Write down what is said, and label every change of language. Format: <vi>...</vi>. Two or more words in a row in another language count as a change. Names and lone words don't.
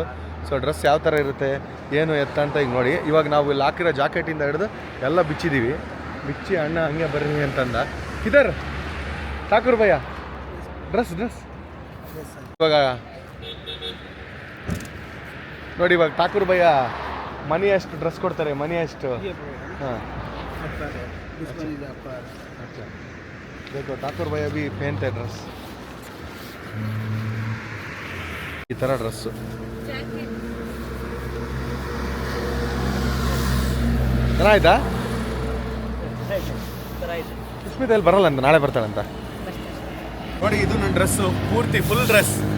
<kn>ಸೊ ಡ್ರೆಸ್ ಯಾವ ಥರ ಇರುತ್ತೆ ಏನು ಎತ್ತ ಅಂತ ಈಗ ನೋಡಿ. ಇವಾಗ ನಾವು ಇಲ್ಲಿ ಹಾಕಿರೋ ಜಾಕೆಟಿಂದ ಹಿಡಿದು ಎಲ್ಲ ಬಿಚ್ಚಿದ್ದೀವಿ. ಬಿಚ್ಚಿ ಅಣ್ಣ ಹಂಗೆ ಬರ್ರಿ ಅಂತಂದ. ಇದರ್ ಠಾಕೂರ್ ಭಯ್ಯ ಡ್ರೆಸ್ ಇವಾಗ ನೋಡಿ. ಇವಾಗ ಠಾಕೂರ್ ಭಯ್ಯ ಮನಿ ಎಷ್ಟು ಡ್ರೆಸ್ ಕೊಡ್ತಾರೆ, ಮನಿ ಎಷ್ಟು?</kn> <hi>ಹಾಂ देखो ठाकुर भाई अभी पहनते हैं ड्रेस.</hi> <kn>ಈ ಥರ ಡ್ರೆಸ್ಸು ಚೆನ್ನಾಯ್ತಾ? ಸುಸ್ಮಿತಾ ಇಲ್ಲಿ ಬರಲ್ಲ ಅಂತ, ನಾಳೆ ಬರ್ತಾಳಂತ. ನೋಡಿ ಇದು ನನ್ನ ಡ್ರೆಸ್ಸು, ಪೂರ್ತಿ ಫುಲ್ ಡ್ರೆಸ್.</kn>